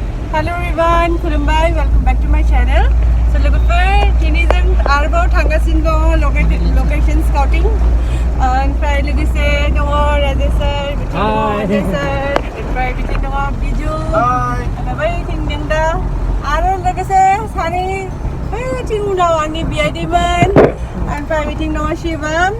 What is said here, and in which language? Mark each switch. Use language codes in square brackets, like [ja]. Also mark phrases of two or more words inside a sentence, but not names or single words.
[en] Hello everyone, खुलुमबाय, welcome back to my channel. So [brx] लोगोफोर दिनै जों आरोबाव थांगासिनो दङ [en] location scouting. [brx] ओमफ्राय लोगोसे दङ राजेश sir, बिथिं दङ अजय sir, ओमफ्राय बिथिं दङ बिजु, ओमफ्राय बैथिं नेंदा आरो लोगोसे सानै बैथिं उनाव आंनि बियादैमोन, ओमफ्राय बिथिं दङ शिवम.